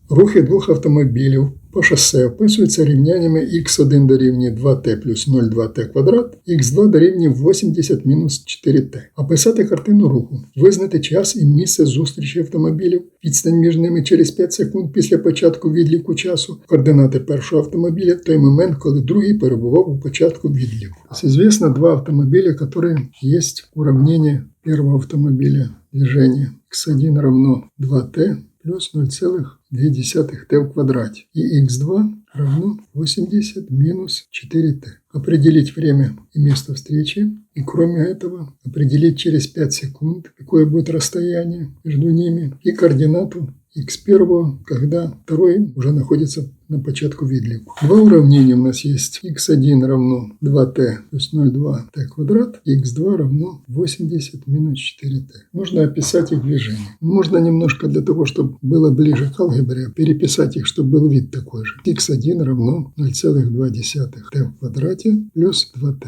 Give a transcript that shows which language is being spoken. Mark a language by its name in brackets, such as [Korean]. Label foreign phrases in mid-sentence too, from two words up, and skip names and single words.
[Ukrainian] Рухи двох автомобілів по шосе описуються рівняннями х1 дорівнює 2t плюс 0,2t квадрат, х2 дорівнює 80 мінус 4t. Описати картину руху. Визнати час і місце зустрічі автомобілів, відстань між ними через 5 секунд після початку відліку часу, координати першого автомобіля в той момент, коли другий перебував у початку відліку. [Russian] Известно два автомобиля, которые есть уравнение первого автомобиля движения. x1 равно 2t плюс 0,2t в квадрате. И x2 равно 80 минус 4t. Определить время и место встречи. И кроме этого определить через 5 секунд, какое будет расстояние между ними. И координату x1, когда второй уже находится [Ukrainian] на початку відліку. [Russian] Два уравнения у нас есть. x1 равно 2t плюс 0,2t квадрат, и x2 равно 80 минус 4t. Нужно описать их движение. Можно немножко для того, чтобы было ближе к алгебре, переписать их, чтобы был вид такой же. x1 равно 0,2t в квадрате плюс 2t.